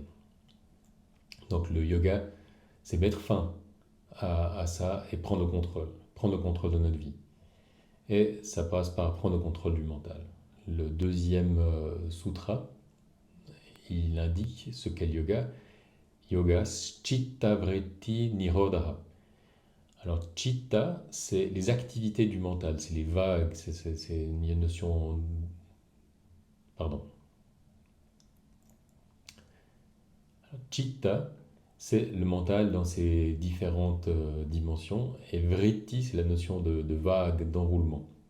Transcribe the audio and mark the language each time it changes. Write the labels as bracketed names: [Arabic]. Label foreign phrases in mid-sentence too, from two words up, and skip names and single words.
[French] Donc le yoga, c'est mettre fin à ça et prendre le contrôle de notre vie. Et ça passe par prendre le contrôle du mental. Le deuxième sutra, il indique ce qu'est le yoga. [Sanskrit] Yoga chitta vritti nirodha. [French] Alors chitta, c'est les activités du mental, c'est les vagues, c'est une notion... Pardon. Chitta, c'est le mental dans ses différentes dimensions, et vritti, c'est la notion de vague, d'enroulement.